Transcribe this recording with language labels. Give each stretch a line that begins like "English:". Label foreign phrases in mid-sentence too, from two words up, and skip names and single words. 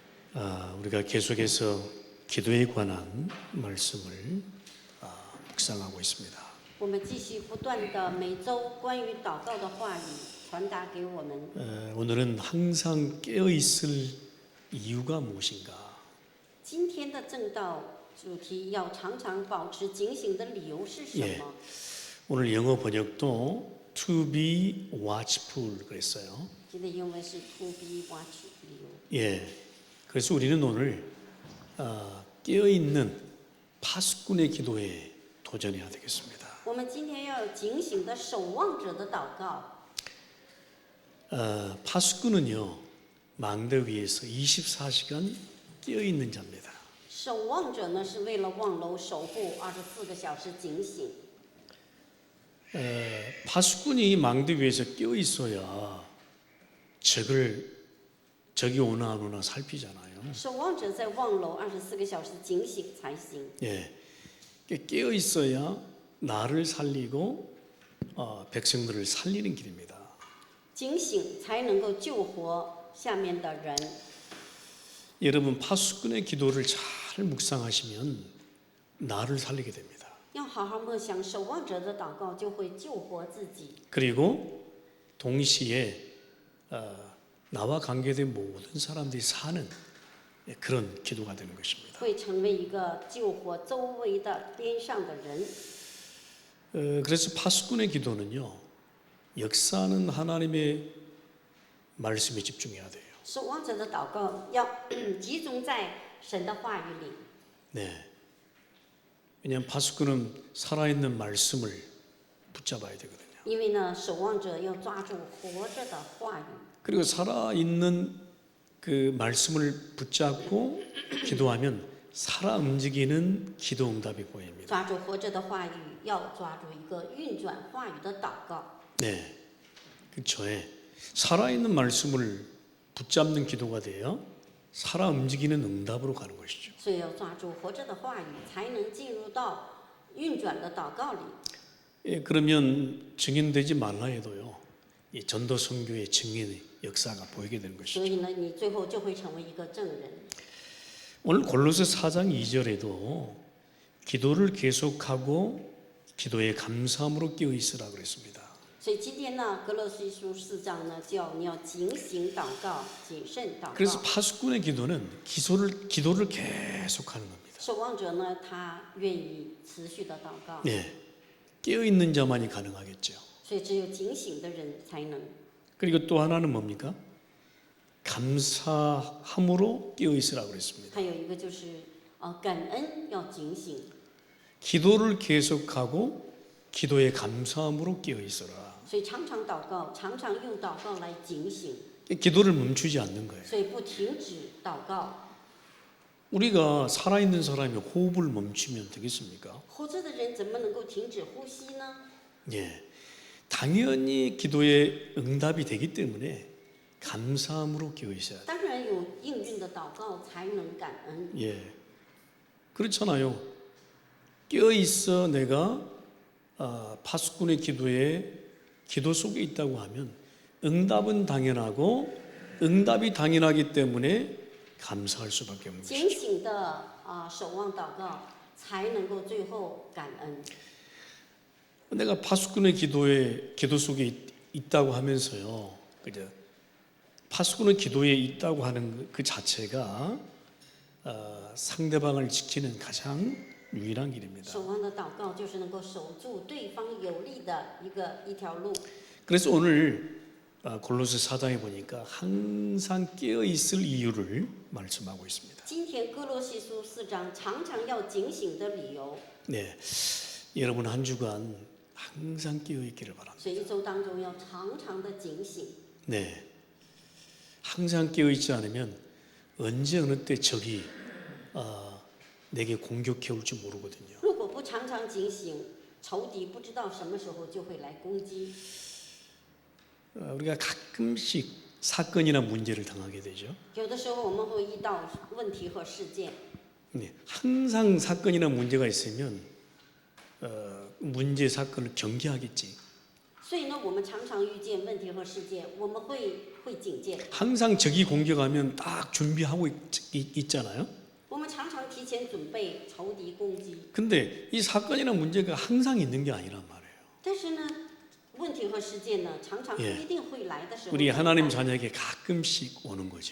Korean: 우리가 계속해서 기도에 관한 말씀을 묵상하고 있습니다.
Chinese: 我们继续不断的每周关于祷告的话语传达给我们。
Korean: 오늘은 항상 깨어 있을 이유가 무엇인가?
Chinese: 今天的正道主题要常常保持警醒的理由是什么？
Korean: 오늘 영어 번역도
English: to be watchful
Korean: 그랬어요.
Chinese: 今天英文是
English: to be watch
Chinese: 理由。
Korean: 예. 그래서 우리는 오늘 깨어 있는 파수꾼의 기도에 도전해야 되겠습니다.
Chinese: 我们今天要有警醒的守望者的祷告。
Korean: 파수꾼은요 망대 위에서 24시간 깨어 있는 자입니다.
Chinese: 守望者呢，是为了望楼守护24个小时警醒。
Korean: 파수꾼이 망대 위에서 깨어 있어야 적이 오나 안 오나 살피잖아요.
Chinese: 守望者在望楼24个小时警醒才行。
Korean: 예, 깨어 있어야 나를 살리고 백성들을 살리는 길입니다.
Chinese: 警醒才能够救活下面的人。
Korean: 여러분 파수꾼의 기도를 잘 묵상하시면 나를 살리게 됩니다.
Chinese: 要好好默想守望者的祷告，就会救活自己。
Korean: 그리고 동시에 나와 관계된 모든 사람들이 사는 그런 기도가 되는 것입니다.
Chinese: 会成为一个救活周围的边上的人。
Korean: 그래서 파수꾼의 기도는요 역사하는 하나님의 말씀에 집중해야 돼요.
Chinese: 守望者的祷告要集中在神的话语里，
Korean: 네. 왜냐하면 파수꾼은 살아있는 말씀을 붙잡아야 되거든요.
Chinese: 因为呢，守望者要抓住活着的话语，
Korean: 그리고 살아있는 그 말씀을 붙잡고 기도하면 살아 움직이는 기도 응답이 보입니다.
Chinese: 抓住活着的话语，要抓住一个运转话语的祷告。
Korean: 네, 그렇죠. 살아있는 말씀을 붙잡는 기도가 돼요. 살아 움직이는 응답으로 가는 것이죠.
Chinese: 所以要抓住活着的话语，才能进入到运转的祷告里。
Korean: 예, 그러면 증인되지 말라 해도요. 이 전도 선교의 증인의 역사가 보이게 되는
Chinese: 所
Korean: 것이죠.
Chinese: 以呢，你最后就会成为一个证人。
Korean: 오늘 골로새 4장 2절에도 기도를 계속하고 기도에 감사함으로 깨어 있으라 그랬습니다.
Chinese: 所以今天呢，格罗西书4章呢，叫你要警醒祷告，谨慎祷
Korean: 그래서
Chinese: 告。
Korean: 파수꾼의 기도는 기도를 계속하는 겁니다.
Chinese: 守望者呢，他愿意持续的祷告，
Korean: 네, 깨어 있는 자만이 가능하겠죠.
Chinese: 所以只有警醒的人才能。
Korean: 그리고 또 하나는 뭡니까? 감사함으로 깨어 있으라 그랬습니다.
Chinese: 还有一个就是感恩要警醒，
Korean: 기도를 계속하고 기도에 감사함으로 깨어 있어라.
Chinese: 所以常常祷告，常常用祷告来警醒，
Korean: 기도를 멈추지 않는 거예요.
Chinese: 所以不停止祷告。
Korean: 우리가 살아있는 사람이 호흡을 멈추면 되겠습니까?
Chinese: 活着的人怎么能够停止呼吸呢？
Korean: 예, 당연히 기도에 응답이 되기 때문에 감사함으로 깨어 있어야 돼요.
Chinese: 当然有应运的祷告才能感恩。
Korean: 예, 그렇잖아요. 깨어 있어 내가 파수꾼의 기도 속에 있다고 하면 응답은 당연하고 응답이 당연하기 때문에 감사할 수밖에 없는
Chinese: 警
Korean: 것이죠.
Chinese: 醒的守望祷告，才能够最后感恩。
Korean: 내가 파수꾼의 기도 속에 있다고 하면서요, 그죠? 파수꾼의 기도에 있다고 하는 그 자체가 상대방을 지키는 가장 유일한 길입니다.
Chinese: 守望的祷告就是能够守住对方有利的一条路。
Korean: 그래서 오늘 골로새 4장에 보니까 항상 깨어 있을 이유를 말씀하고 있습니다.
Chinese: 今天哥罗西书4章常常要警醒的理由，
Korean: 네, 여러분 한 주간 항상 깨어 있기를 바랍니다.
Chinese: 所以一周当中要常常的警醒。
Korean: 네, 항상 깨어 있지 않으면 언제 어느 때 적이 내게 공격해 올지 모르거든요.
Chinese: 如果不常常警醒，仇敌不知道什么时候就会来攻击。
Korean: 우리가 가끔씩 사건이나 문제를 당하게 되죠.
Chinese: 有的时候我们会遇到问题和事件，
Korean: 네, 항상 사건이나 문제가 있으면 문제 사건을 경계하겠지.
Chinese: 所以呢，我们常常遇见问题和事件，我们会警戒。
Korean: 항상 적이 공격하면 딱 준비하고 있잖아요.
Chinese: 我们常常提前准备仇敌攻击，
Korean: 근데 이 사건이나 문제가 항상 있는 게 아니란 말이에요.
Chinese: 但是呢，问题和事件呢，常常不
Korean: 예
Chinese: 一定会来的时候
Korean: 우리
Chinese: 怎么
Korean: 하나님
Chinese: 办
Korean: 자녀에게 가끔씩 오는 거죠.